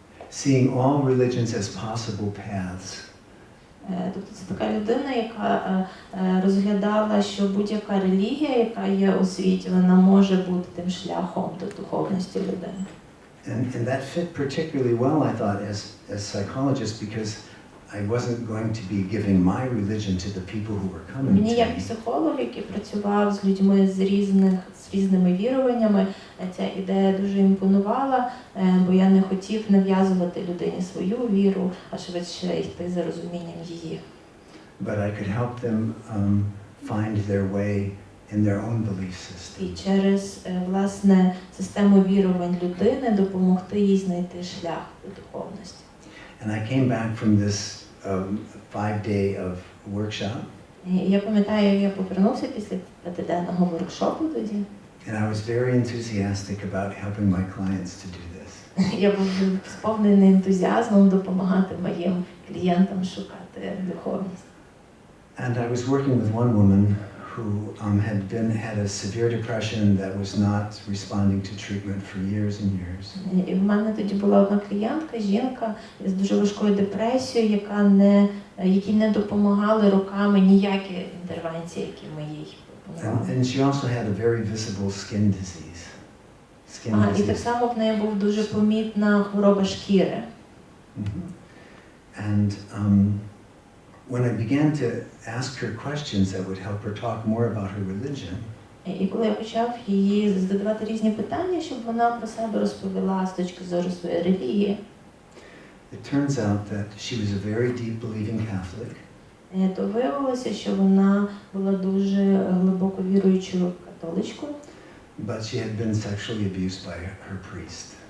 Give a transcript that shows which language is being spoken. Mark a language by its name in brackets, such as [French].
[English] Seeing all religions as possible paths. [Ukrainian] Тобто це така людина, яка розглядала, що будь-яка релігія, яка є у світі, вона може бути тим шляхом до духовності людини. [English] And that fit particularly well, I thought, as psychologist, because I wasn't going to be giving my religion to the people who were coming [Ukrainian] Мені [English] to [Ukrainian] як [English] me. [Ukrainian] психолог, який працював з людьми з різними віруваннями, ця ідея дуже імпонувала, бо я не хотів нав'язувати людині свою віру, а швидше йти за розумінням її. [English] But I could help them find their way in their own belief system. [Ukrainian] І через, власне, систему вірувань людини допомогти їй знайти шлях до духовності. [English] And I came back from this 5-day of workshop. [Ukrainian] Я пам'ятаю, як я повернувся після 5-денного воркшопу тоді. [English] And I was very enthusiastic about helping my clients to do this. [Ukrainian] Я був сповнений ентузіазмом допомагати моїм клієнтам шукати духовність. [English] And I was working with one woman who had a severe depression that was not responding to treatment for years and years. [Ukrainian] І в мене тоді була одна клієнтка, жінка з дуже важкою депресією, якій не допомагали роками ніякі інтервенції, які ми їй пропонували. [English] And she also had a very visible skin disease. [Ukrainian] І так само в неї був дуже помітна хвороба шкіри. [English] And when I began to ask her questions that would help her talk more about her religion, [Ukrainian] І коли я почав їй задавати різні питання, щоб вона про себе розповіла з точки зору своєї релігії, [English] it turns out that she was a very deep believing Catholic. [Ukrainian] То виявилося, що вона була дуже глибоко віруючою католичкою. [English] But she had been sexually abused by her priest.